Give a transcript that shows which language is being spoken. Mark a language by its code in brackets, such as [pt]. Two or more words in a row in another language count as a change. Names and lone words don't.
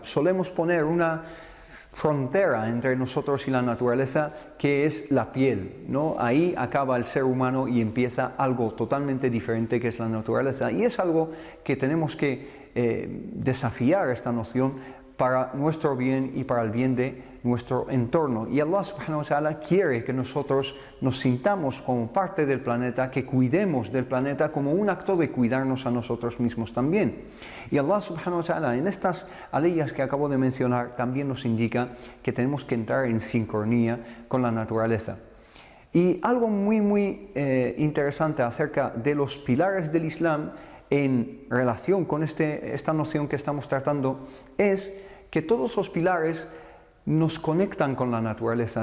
[es] Solemos poner una frontera entre nosotros y la naturaleza, que es la piel, ¿no? Ahí acaba el ser humano y empieza algo totalmente diferente, que es la naturaleza, y es algo que tenemos que desafiar esta noción para nuestro bien y para el bien de nuestro entorno. Y [ar] الله سبحانه وتعالى [es] quiere que nosotros nos sintamos como parte del planeta, que cuidemos del planeta como un acto de cuidarnos a nosotros mismos también. Y [ar] الله سبحانه وتعالى [es] en estas aleyas que acabo de mencionar también nos indica que tenemos que entrar en sincronía con la naturaleza. Y algo muy interesante acerca de los pilares del Islam en relación con esta noción que estamos tratando es que todos los pilares nos conectan con la naturaleza.